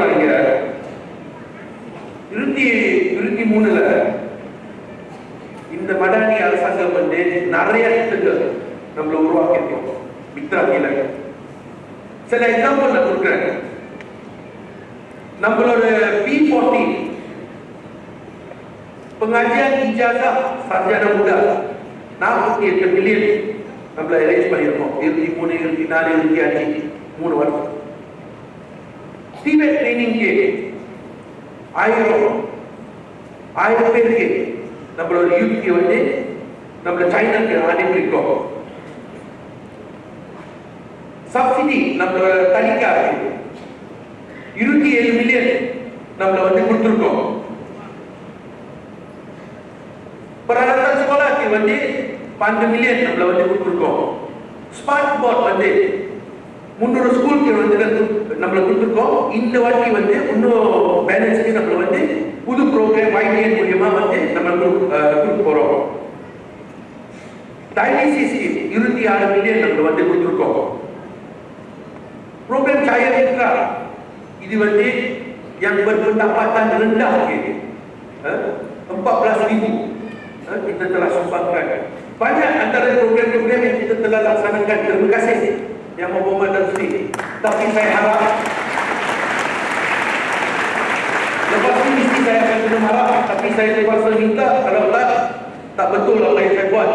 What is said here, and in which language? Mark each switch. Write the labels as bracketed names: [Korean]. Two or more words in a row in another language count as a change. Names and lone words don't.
[Tamil] நான் இங்க 2023 இந்த மடானி அரசாங்கம் நிறைய திட்டங்கள் நம்மள உருவாக்கியிருக்கோம் மித்ரா கீழே. சில எக்ஸாம்பிள் நான் கொடுக்குறேன். நம்மளோட P40 [Malay] pengajian ijazah sarjana muda [Tamil] 48 மில்லியன் நம்மள அரேஞ்ச் பண்ணியிருக்கோம். 23, 24, 25 3 வருஷம். TVET ட்ரைனிங்க்கு 1000 பேருக்கு நம்மளோட யூத்க்கு நம்மள சைனாக்கு அனுப்பியிருக்கோம். சப்சிடி நம்மளோட தனிக்காக 27 மில்லியன் நம்மள கொடுத்துருக்கோம். [Malay] peralatan sekolah [Tamil] க்கு 12 மில்லியன் நம்மள கொடுத்துருக்கோம். [English] smart board [Tamil] 300 ஸ்கூலுக்கு நம்மள கொடுத்துருக்கோம். இந்த வாட்டி இன்னும் பேலன்ஸ்க்கு நம்மள புது ப்ரோக்ராம் YTN மூலமா நம்ம கொடுக்க போறோம். டயாலிசிஸ் 26 மில்லியன் நம்மள கொடுத்துருக்கோம். [Malay] program Cahaya Mitra இது yang berpendapatan rendah 14,000 kita telah sumbangkan. Banyak antara program-program yang kita telah laksanakan. Terima kasih Yang Maha Hormat Datuk Seri. Tapi saya harap lepas ini mesti saya akan kena marah, tapi saya terpaksa minta kalau tak Tak betul apa yang saya buat.